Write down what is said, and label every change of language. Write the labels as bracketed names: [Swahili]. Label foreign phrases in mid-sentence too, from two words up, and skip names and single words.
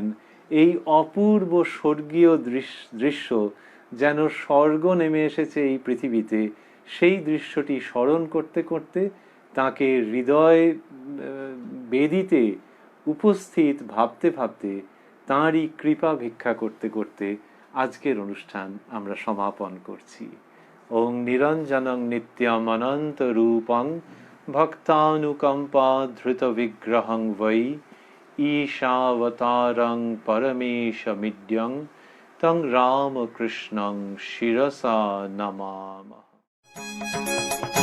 [Bangla] এই অপূর্ব স্বর্গীয় দৃশ্য, যেন স্বর্গ নেমে এসেছে এই পৃথিবীতে, সেই দৃশ্যটি স্মরণ করতে করতে, তাকে হৃদয় বেদিতে উপস্থিত ভাবতে ভাবতে, তাঁরই কৃপা ভিক্ষা করতে করতে আজকের অনুষ্ঠান আমরা সমাপন করছি। [Sanskrit] ওং নিরঞ্জনং নিত্যম অনন্ত রূপং ভক্তানুকম্পা ধৃত বিগ্রহং বৈ ঈশাবতারং পরমেশমিড্যং তং রামকৃষ্ণং শিরসা নমামঃ।